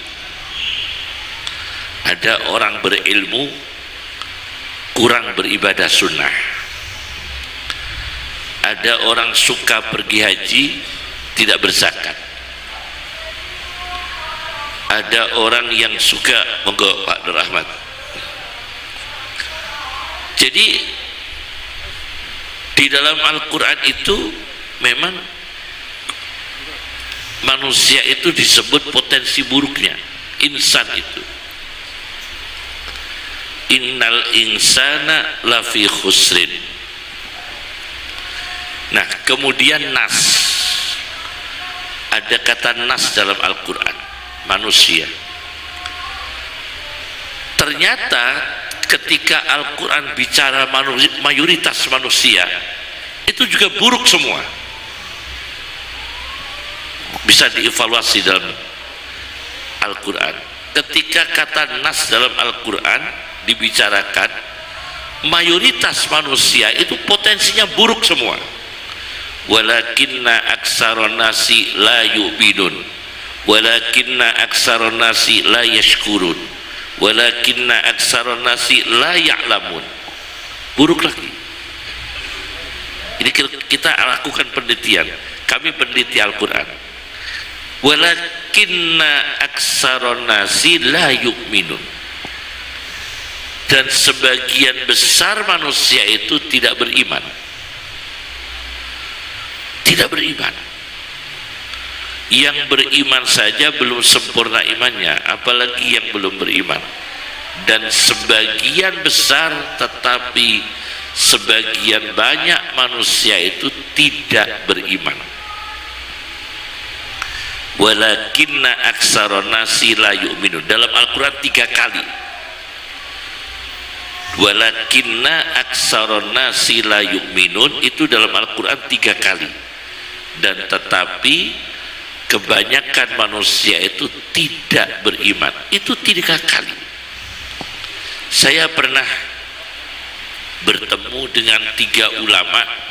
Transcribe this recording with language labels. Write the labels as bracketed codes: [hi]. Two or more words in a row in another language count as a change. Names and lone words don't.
[id] Ada orang berilmu kurang beribadah sunnah, ada orang suka pergi haji tidak berzakat, ada orang yang suka, monggo Pak Nur Ahmad. Jadi di dalam Al-Quran itu memang manusia itu disebut potensi buruknya, insan itu. [ar] إن الإنسان لفي خسر. [id] Nah, kemudian nas, ada kata nas dalam Al-Quran, manusia. Ternyata ketika Al-Quran bicara mayoritas manusia, itu juga buruk semua. Bisa dievaluasi dalam Al-Quran. Ketika kata nas dalam Al-Quran dibicarakan, mayoritas manusia itu potensinya buruk semua. [ar] ولكن أكثر الناس لا يؤمنون ولكن أكثر الناس لا يشكرون ولكن أكثر الناس لا يعلمون. [id] Buruk lagi. Ini kita lakukan penelitian, kami peneliti Al-Quran. [ar] ولكن أكثر الناس لا يؤمنون, [id] dan sebagian besar manusia itu tidak beriman. Tidak beriman. Yang beriman saja belum sempurna imannya, apalagi yang belum beriman. Dan sebagian besar, tetapi sebagian banyak manusia itu tidak beriman. [ar] ولكن أكثر الناس لا يؤمنون, [id] dalam Al-Quran 3 kali. [ar] ولكن أكثر الناس لا يؤمنون, [id] itu dalam Al-Quran 3 kali. Dan tetapi kebanyakan manusia itu tidak beriman, itu 3 kali. Saya pernah bertemu dengan 3 ulama.